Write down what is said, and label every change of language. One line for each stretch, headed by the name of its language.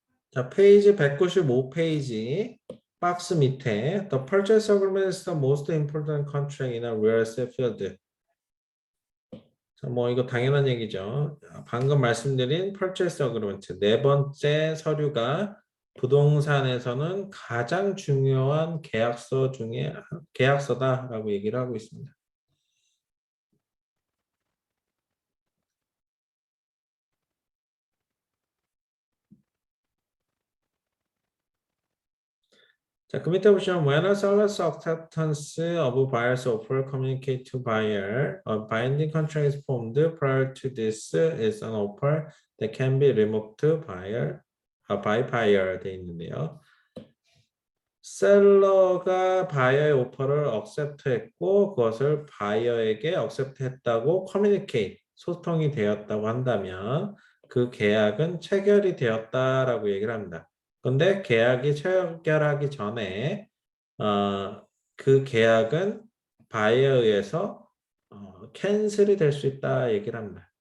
Korean: 자, 페이지 195페이지 박스 밑에
English: The purchase agreement is the most important contract in a real estate field.
Korean: 자, 뭐 이거 당연한 얘기죠. 방금 말씀드린 purchase agreement 네 번째 서류가 부동산에서는 가장 중요한 계약서 중에 계약서다라고 얘기를 하고 있습니다.
English: 자, 그 밑에 보시면 when a seller's acceptance of a buyer's offer communicate to buyer, a binding contract is formed prior to this is an offer that can be removed by buyer
Korean: 돼 있는데요. 셀러가 바이어의 오퍼를 accept했고 그것을 바이어에게 accept했다고 communicate, 소통이 되었다고 한다면 그 계약은 체결이 되었다라고 얘기를 합니다. 근데 계약이 체결하기 전에 그 계약은 바이어에 의해서 캔슬이 될 수 있다 얘기를 합니다.